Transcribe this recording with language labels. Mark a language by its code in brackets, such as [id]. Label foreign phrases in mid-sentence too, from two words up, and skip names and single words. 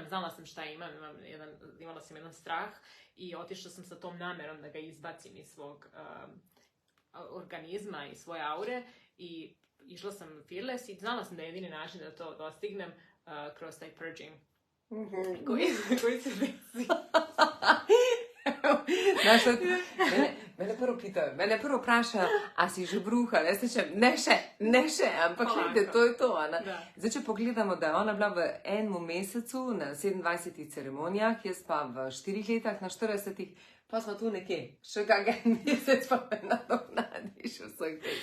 [sr] Znala sam šta imam, imala sam jedan strah i otišla sam sa tom namerom da ga izbacim iz svog organizma i svoje aure i išla sam fearless i znala sam da je jedini način da to dostignem kroz taj purging koji se desi. [sl] Mene prvo vprašajo, a si že bruhala? Jaz rečem, ne še, ampak gledajte, to je to. Zdaj, če pogledamo, da je ona bila v enem mesecu na 27 ceremonijah, jaz pa v 4 letih na 40, pa smo tu nekje, še kakšen mesec pa me nadoknadiš vseh teh.